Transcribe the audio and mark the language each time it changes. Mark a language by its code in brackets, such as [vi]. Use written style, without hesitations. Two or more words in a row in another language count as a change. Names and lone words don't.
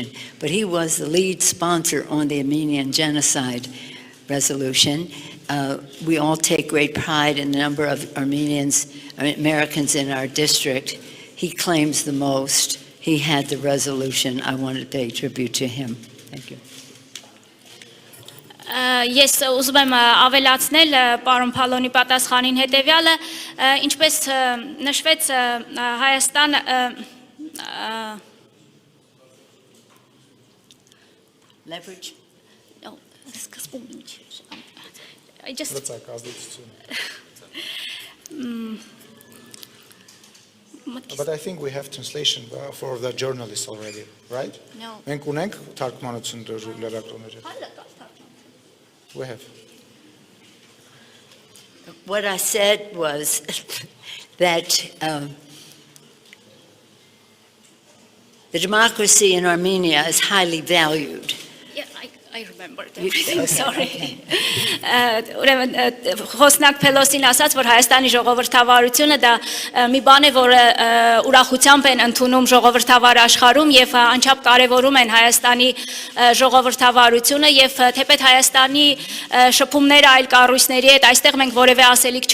[en] But he was the lead sponsor on the Armenian genocide resolution. We all take great pride in the number of Americans in our district. He claims the most. He had the resolution. I want to pay tribute to him. Thank you. [hy] Ես ուզում եմ ավելացնել պարոն Փալոնի պատասխանին հետևյալը, ինչպես նշվեց Հայաստան [en] Leverage. No, [hy] սկզբում ինչ [en] I just But I think we have translation for the journalists already, right? No. [hy] Մենք ունենք թարգմանություն լրագրողների։ [en] We have. What I said was that the democracy in Armenia is highly valued. Yeah, I remember everything, sorry. [hy] Ուրեմն խոսնակ Փելոսին ասաց, որ Հայաստանի ժողովրդավարությունը դա մի բան է, որը ուրախությամբ են ընդունում ժողովրդավար աշխարհում եւ անչափ կարեւորում են Հայաստանի ժողովրդավարությունը եւ թեպետ Հայաստանի շփումները այլ կառույցների հետ այստեղ մենք որևէ ասելիք